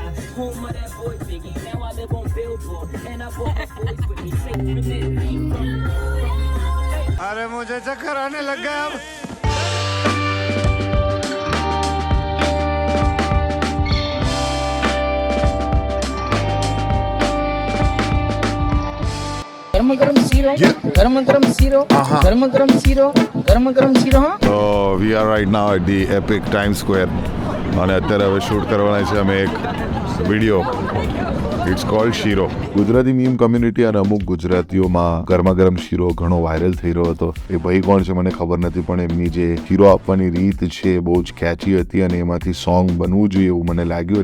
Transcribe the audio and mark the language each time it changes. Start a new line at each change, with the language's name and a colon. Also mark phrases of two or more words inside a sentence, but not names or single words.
English: Home of that boy Biggie. Now I live on Billboard, and I brought my boys with me. Saving it.
Hindi: अरे मुझे चक्कर आने लग गया अब। गरम गरम सीरो, गरम गरम सीरो, गरम गरम सीरो, गरम गरम सीरो. हाँ.
English: So we are right now at the epic Times Square
Gujarati: અને અત્યારે હવે શૂટ કરવાના છે અમે એક વિડીયો.
English: It's called shiro.
Gujarati: ગુજરાતી મીમ કમ્યુનિટી અને અમુક ગુજરાતીઓમાં ગરમા ગરમ શીરો ઘણો વાયરલ થઈ રહ્યો હતો. એ ભાઈ કોણ છે મને ખબર નથી, પણ એમની જે શીરો આપવાની રીત છે બહુ જ કેચી હતી અને એમાંથી સોંગ બનવું જોઈએ એવું મને લાગ્યું.